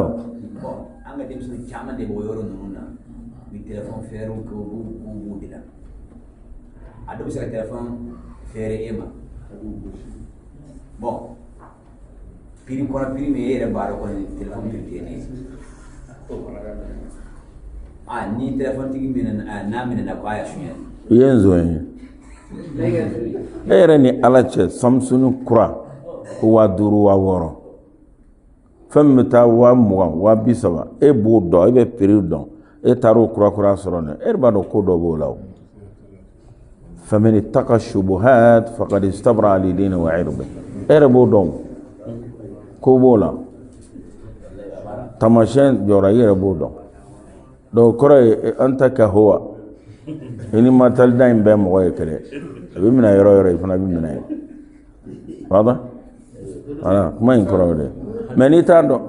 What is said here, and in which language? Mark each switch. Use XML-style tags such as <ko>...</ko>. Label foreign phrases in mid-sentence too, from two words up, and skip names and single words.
<bm>an ka denmisɛnnin caman de b'o yɔrɔ ninnu na ni téléphone fɛɛrɛw kɛ u b'u de la a dɔw bɛ se ka téléphone fɛɛrɛ e ma</bm> <fr>bon prix</fr> <bm>kɔrɔ prix min e yɛrɛ b'a dɔn kɔni téléphone prix tɛ ne ye ni téléphone tigi n'a minɛna ko a y'a suɲɛ i ye nzon ye e yɛrɛ ni ala cɛ Samsung kura ko 5000 6000 fɛn min bɛ taa 20,000 20,30 e b'o dɔn e bɛ prix dɔn e taara o kura sɔrɔ ne e b'a dɔn ko dɔ b'o la o</bm> <ar>فمن اتقى الشبهات فقد استبرأ لدينه وعرضه</ar> <bm>e yɛrɛ b'o dɔn ko b'o la tamasiyɛn jɔra i yɛrɛ b'o dɔn donc kɔrɔ ye an ta kahuwa i ni Malitɛlida in bɛɛ mɔgɔ ye kelen a bɛ minɛ yɔrɔ i fana bɛ minɛ ye wada voilà kuma in kɔrɔ de mais n'i t'a dɔn</bm>